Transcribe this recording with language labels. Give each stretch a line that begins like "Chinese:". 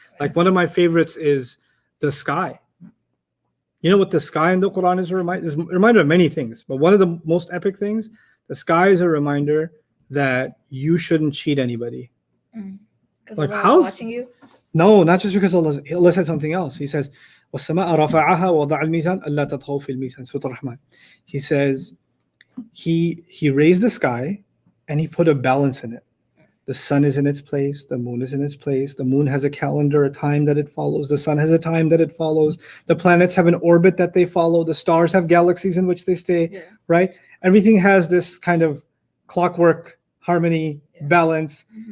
English: Like one of my favorites is the sky. You know what the sky in the Quran is a reminder of many things, but one of the most epic things, the sky is a reminder that you shouldn't cheat anybody. Like how's watching you? No, not just because Allah said something else. He says,
Arabic: وَالسَّمَاءَ رَفَعَهَا وَوَضَعَ الْمِيزَانَ أَلَّا تَطْغَوْا فِي الْمِيزَانِ Surah Rahman.
English: He says he raised the sky and he put a balance in it. The sun is in its place, the moon is in its place. The moon has a calendar, a time that it follows. The sun has a time that it follows. The planets have an orbit that they follow. The stars have galaxies in which they stay, right? Everything has this kind of clockwork, harmony, balance.